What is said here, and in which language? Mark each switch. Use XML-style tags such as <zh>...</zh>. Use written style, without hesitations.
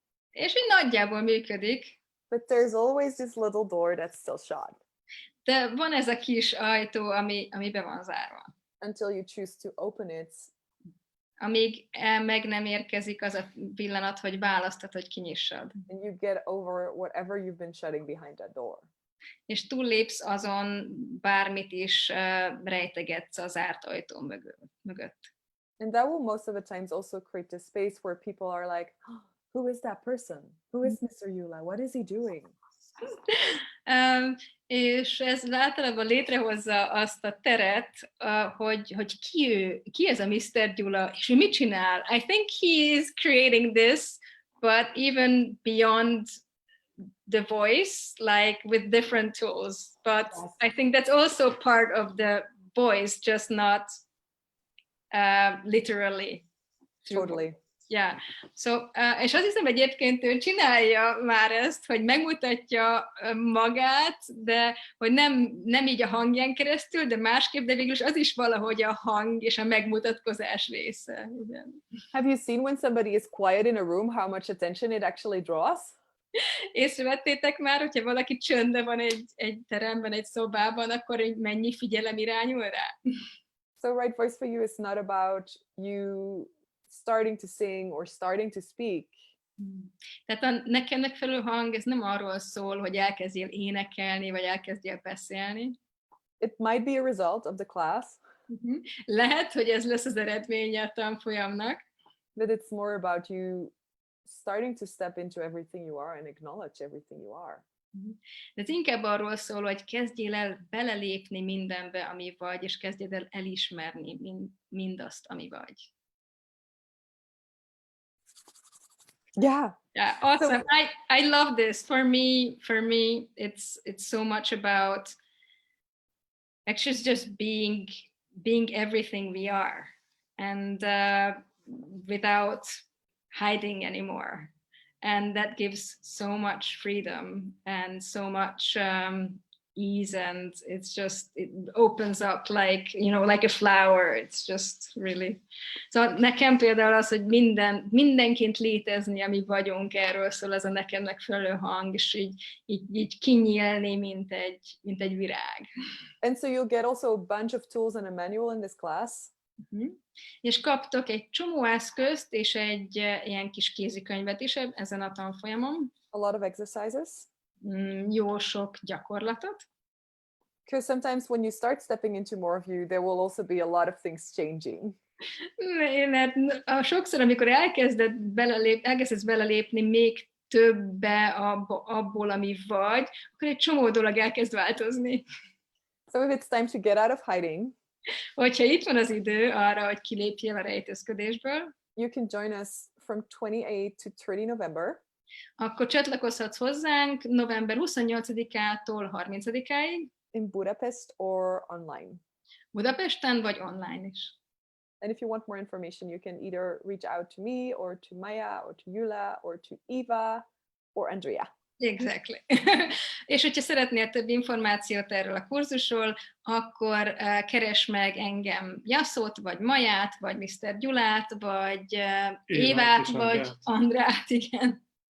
<hu>És úgy nagyjából működik.</hu> <en>But there's always this little door that's still shut.</en> <hu>De van ez a kis ajtó, ami be van zárva.</hu> <en>Until you choose to open it.</en> <hu>Amíg meg nem érkezik az a pillanat, hogy választod, hogy kinyissad.</hu> <en>And you get over whatever you've been shutting behind that door.</en> <hu>És túllépsz azon, bármit is rejtegetsz az zárt ajtó mögött.</hu> <en>And that will most of the times also create a space where people are like, oh, who is that person? Who is Mr. Yula? What is he doing?</en> <hu>És ez általában létrehozza azt a teret, hogy ki ez a Mr. Gyula, és ő mit csinál?</hu> <en>I think he is creating this, but even beyond the voice, like with different tools. But yes. I think that's also part of the voice, just not literally. Totally. Yeah.</en> <hu>So, és azt hiszem egyébként ő csinálja már ezt, hogy megmutatja magát, de hogy nem így a hangján keresztül, de másképp, de végülis az is valahogy a hang és a megmutatkozás része. Igen.</hu> <en>Have you seen when somebody is quiet in a room, how much attention it actually draws?</en> <hu>Észrevettétek már, hogyha valaki csöndben van egy teremben, egy szobában, akkor mennyi figyelem irányul rá?</hu> <en>So right voice for you is not about you starting to sing or starting to speak.</en> <hu>Tehát a neked megfelelő hang, ez nem arról szól, hogy elkezdjél énekelni, vagy elkezdjél beszélni.</hu> <en>It might be a result of the class.</en> <hu>Lehet, hogy ez lesz az eredménye a tanfolyamnak.</hu> <en>That it's more about you starting to step into everything you are and acknowledge everything you are.</en> <hu>De ez inkább arról szól, hogy kezdjél el belelépni mindenbe, ami vagy, és kezdjél el elismerni mindazt, ami vagy.</hu> <en>Yeah. Yeah, awesome. So, I love this. For me, it's so much about actually just being everything we are, and without hiding anymore. And that gives so much freedom and so much ease, and it opens up like, like a flower. It's just really.</en> <hu>So nekem például az, hogy mindenként létezni, ami vagyunk, erről szól ez a nekem megfelelő hang, és így kinyílni, mint egy virág.</hu> <en>And so you'll get also a bunch of tools and a manual in this class.</en> <hu>És kaptok egy csomó eszközt, és egy ilyen kis kézikönyvet is ezen a tanfolyamon.</hu> <en>A lot of exercises.</en> <hu>Jó sok gyakorlatot.</hu> <en>Because sometimes when you start stepping into more of you, there will also be a lot of things changing.</en> <hu>Mert sokszor, amikor elkezdesz belelépni még többe abból, ami vagy, akkor egy csomó dolog elkezd változni.</hu> <en>So if it's time to get out of hiding,</en> <hu>hogyha itt van az idő arra, hogy kilépjél a rejtőzködésből,</hu> <en>you can join us from 28 to 30 November.</en> <hu>Akkor csatlakozhatsz hozzánk november 28-ától 30-áig.</hu> <en>In Budapest or online.</en> <hu>Budapesten vagy online is.</hu> <en>And if you want more information, you can either reach out to me or to Maya or to Yula or to Eva or Andrea. Exactly.</en> <hu>És hogyha szeretnél több információt erről a kurzusról, akkor keresd meg engem, Yasot, vagy Maját, vagy Mr. Gyulát, vagy Évát, vagy Andrát, igen.</hu>